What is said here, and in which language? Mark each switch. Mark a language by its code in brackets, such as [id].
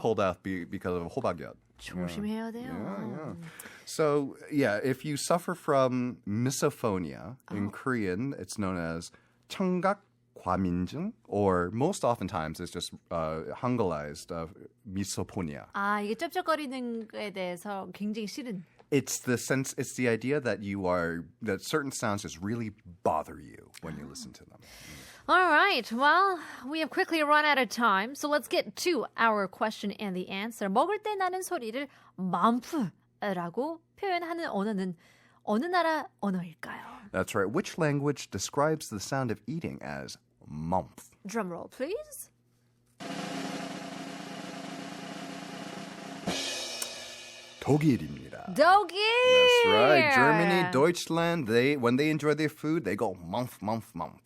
[en] pulled out because of 호박엿. [ko] 조심해야 돼요. [en] Yeah. So yeah, if you suffer from misophonia in Korean, it's known as 청각 과민증, or most oftentimes it's just Hangulized misophonia. [ko] 아, 이게 쩝쩝거리는 거에 대해서 굉장히 싫은. [en] It's the idea that that certain sounds just really bother you when you listen to them. All right. Well, we have quickly run out of time, so let's get to our question and the answer. [ko] 먹을 때 나는 소리를 맘프라고 표현하는 언어는 어느 나라 언어일까요? [en] That's right. Which language describes the sound of eating as mump? Drum roll, please. [ko] 독일입니다. 독일. [en] That's right. Germany, Deutschland, when they enjoy their food, they go mump, mump, mump.